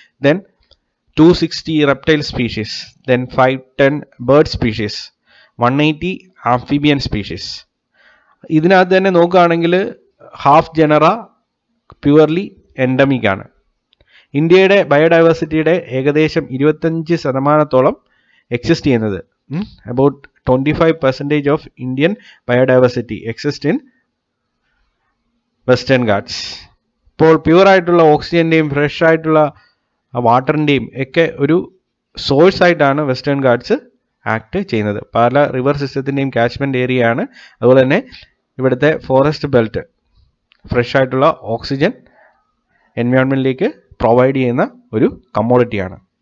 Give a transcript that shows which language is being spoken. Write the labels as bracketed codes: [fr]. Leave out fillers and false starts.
[en] Then 260 reptile species, then 510 bird species, 180 amphibian species. [ml] ഇതിനകത്ത് തന്നെ നോക്കുകയാണെങ്കിൽ ഹാഫ് ജനറ പ്യുവർലി എൻഡമിക് ആണ്. ഇന്ത്യയുടെ ബയോഡൈവേഴ്സിറ്റിയുടെ ഏകദേശം 25% എക്സിസ്റ്റ് ചെയ്യുന്നത്, about [en] 25% of Indian biodiversity exists in Western Ghats. [ml] ഇപ്പോൾ പ്യൂർ ആയിട്ടുള്ള ഓക്സിജൻ്റെയും ഫ്രഷ് ആയിട്ടുള്ള വാട്ടറിൻ്റെയും ഒക്കെ ഒരു സോഴ്സ് ആയിട്ടാണ് വെസ്റ്റേൺ ഗാഡ്സ് ആക്ട് ചെയ്യുന്നത്. പല റിവർ സിസ്റ്റത്തിൻ്റെയും കാച്ച്മെൻറ്റ് ഏരിയ ആണ്. അതുപോലെ തന്നെ ഇവിടുത്തെ ഫോറസ്റ്റ് ബെൽറ്റ് ഫ്രഷ് ആയിട്ടുള്ള ഓക്സിജൻ എൻവയോൺമെൻറ്റിലേക്ക് പ്രൊവൈഡ് ചെയ്യുന്ന ഒരു കമ്മോഡിറ്റിയാണ്.